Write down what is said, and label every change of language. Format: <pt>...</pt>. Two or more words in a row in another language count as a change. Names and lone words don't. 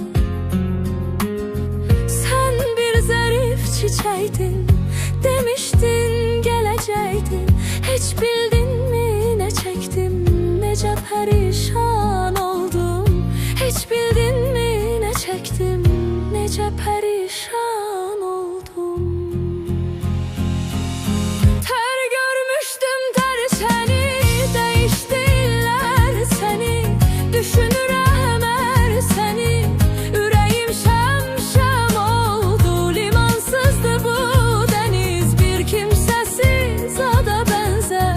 <tr>Sen bir zarif çiçeğdin, demiştin geleceydin. Hiç bildin mi ne çektim, nece perişan oldum. Hiç bildin mi ne çektim, nece perişan oldum.</tr> <az>Düşünürəm hər səni, ürəyim şəm-şəm oldu. Limansızdı bu dəniz, bir kimsəsiz ada bənzər.</az>